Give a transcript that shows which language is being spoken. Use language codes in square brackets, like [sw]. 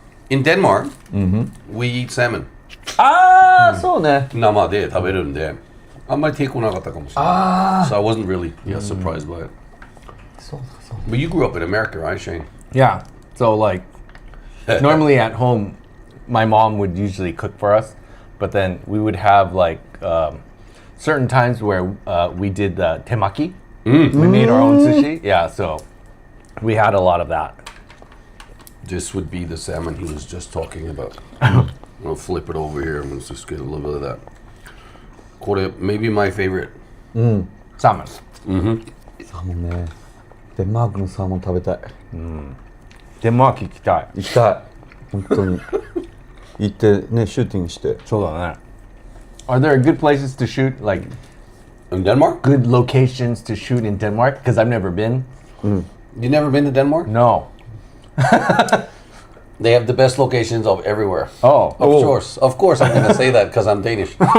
[en] In Denmark, we eat salmon. [ja] ああそうね生で食べるんで、あんまり抵抗なかったかもしれない。 [en] So I wasn't really surprised by it. [ja] そうだそう [en] But you grew up in America, right, Shane? Yeah. So like, normally at home, my mom would usually cook for us, but then we would have like certain times where we did the temaki. We made our own sushi. Yeah. So we had a lot of that. This would be the salmon he was just talking about. I'll flip it over here and let's just get a little bit of that. [ja] これ [en] maybe my favorite. Salmon. [ja] サーモンねデンマークのサーモン食べたい Denmark 行きたい。行きたい本当に行ってねシューティングしてそうだね。 [en] Are there good places to shoot? Like In Denmark? good locations to shoot in Denmark? Because I've never been. You never been to Denmark? No. They have the best locations of everywhere. Oh. Of course, I'm gonna say that because I'm Danish.